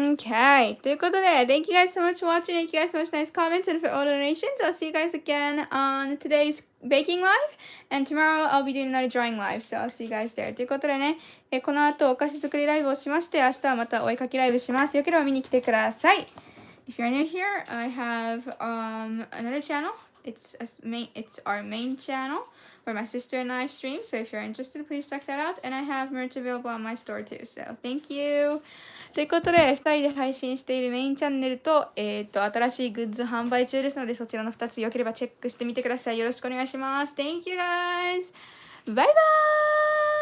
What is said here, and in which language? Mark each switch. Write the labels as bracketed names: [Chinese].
[English] Okay, [Japanese] ということで、 [English] Thank you guys so much for watching. Thank you guys so much nice comments and for all donations. I'll see you guys again on today's baking live. And tomorrow I'll be doing another drawing live. So I'll see you guys there. [Japanese] ということでね、この後お菓子作りライブをしまして、明日はまたお絵かきライブします。よければ見に来てください。 [English] If you're new here, I have another channel. It's our main channel where my sister and I stream. So if you're interested, please check that out. And I have merch available on my store too. So thank you. [Japanese] ということで、2人で配信しているメインチャンネルと、新しいグッズ販売中ですので、そちらの2つよければチェックしてみてください。よろしくお願いします。 [English] Thank you guys! [Japanese] バイバーイ